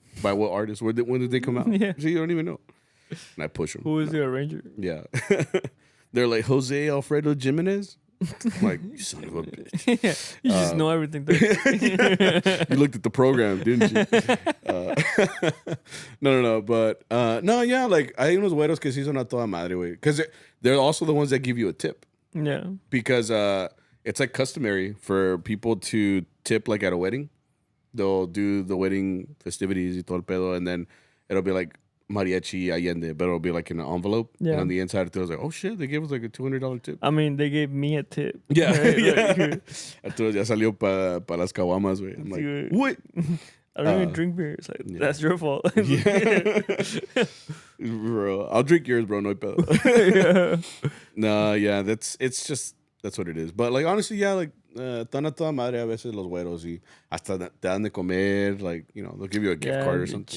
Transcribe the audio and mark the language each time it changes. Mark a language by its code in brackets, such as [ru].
[en] By what artist? When did they come out? Yeah. So you don't even know. And I push them. Who is the arranger? Yeah. They're like, Jose Alfredo Jimenez. I'm like, you son of a bitch. Yeah. You just know everything. You looked at the program, didn't you? No. But no, yeah, like [es] hay unos güeros que sí son a toda madre, güey. [en] Because they're also the ones that give you a tip. Yeah. Because it's like customary for people to tip like at a wedding. They'll do the wedding festivities [es] y todo el pedo, [en] and then it'll be like Mariachi Allende, but it'll be like in an envelope. Yeah. And on the inside, it was like, oh shit, they gave us like a $200 tip. I mean, they gave me a tip. Yeah. Right? Yeah. [es] Entonces ya salió pa las caguamas, güey. [en] I'm like, what? I don't even drink beer. It's like, that's your fault. Yeah. Bro, I'll drink yours, bro. [es] No hay pedo. [en] No, yeah, that's what it is. But like honestly, yeah, like [es] tan a toda madre a veces los güeros y hasta te dan de comer, [en] like, they'll give you a gift card or something.